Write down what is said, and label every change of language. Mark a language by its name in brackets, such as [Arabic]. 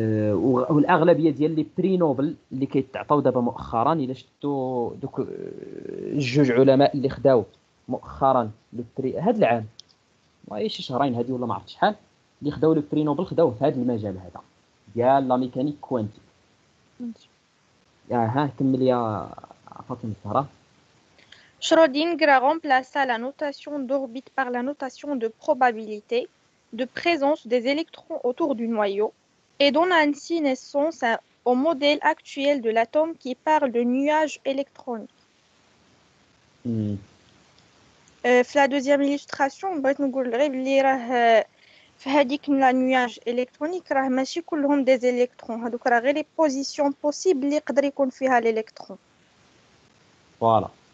[Arabic] والاغلبيه ديال [French] لي بري نوبل [Arabic] اللي كيتعطاو دابا مؤخرا، الا شفتوا دوك الجوج علماء اللي خداو مؤخرا [French] لو بري [Arabic] هذا العام، ما شي شهرين هذه ولا ما عرفت شحال، اللي خداو لو بري نوبل خداوه في هذا المجال هذا ديال [French] لا ميكانيك كوانتي. [Arabic] ها كمل يا فاطمه الزهراء. [French] Schrödinger a remplacé la notation d'orbite par la notation de probabilité de présence des électrons autour du noyau et donne ainsi naissance au modèle actuel de l'atome qui parle de nuage électronique. [Arabic] في [French] la deuxième illustration [Arabic] بغيت نقول غير بلي راه في هذيك [French] لا نياج الكترونيك [Arabic] راه ماشي كلهم دي زيليكترون، هذوك راه غير [French] لي بوزيسيون بوسيبل [Arabic] اللي يقدر يكون فيها الالكترون. [French] فوالا.